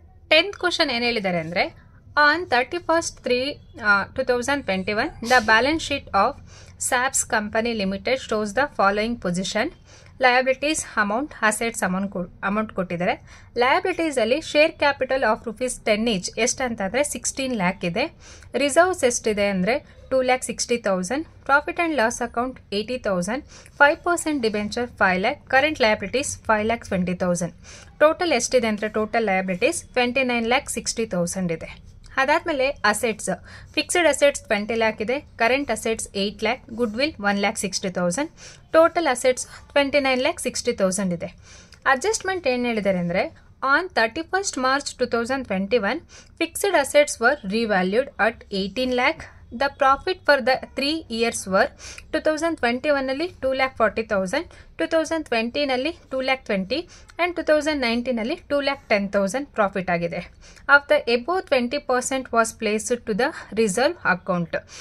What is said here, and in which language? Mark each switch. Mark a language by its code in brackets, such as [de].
[en] 10th [kn] question ಏನು ಹೇಳಿದ್ದಾರೆ ಅಂದರೆ [en] On 31/3/2021 the balance sheet of SAPS Company Limited shows the following position. [kn] Liabilities amount, assets amount ಕೊಟ್ಟಿದ್ದಾರೆ. Liabilities ಅಲ್ಲಿ share capital of ₹10 each ಎಷ್ಟಂತಂದರೆ 16 lac ಇದೆ. Reserves ಎಷ್ಟಿದೆ ಅಂದರೆ 2,60,000. Profit and loss account 80,000. 5% debenture 5 lac. Current liabilities 5,20,000. Total ಎಷ್ಟಿದೆ ಅಂದರೆ total liabilities 29,60,000 ಇದೆ. ಅದಾದಮೇಲೆ assets, fixed assets 20 lac ಇದೆ. Current assets 8 lac. Goodwill 1,60,000. Total assets 29,60,000 ಇದೆ. ಅಡ್ಜಸ್ಟ್ಮೆಂಟ್ ಏನು ಹೇಳಿದ್ದಾರೆ ಅಂದರೆ [en] On 31st March 2021 fixed assets were revalued at 18 lakh. The profit for the 3 years were 2021 ನಲ್ಲಿ 2,40,000, 2020 ನಲ್ಲಿ 2,20,000 and 2019 ನಲ್ಲಿ 2,10,000 [kn] ಪ್ರಾಫಿಟ್ ಆಗಿದೆ. [en] Of the above 20% was placed to the reserve account.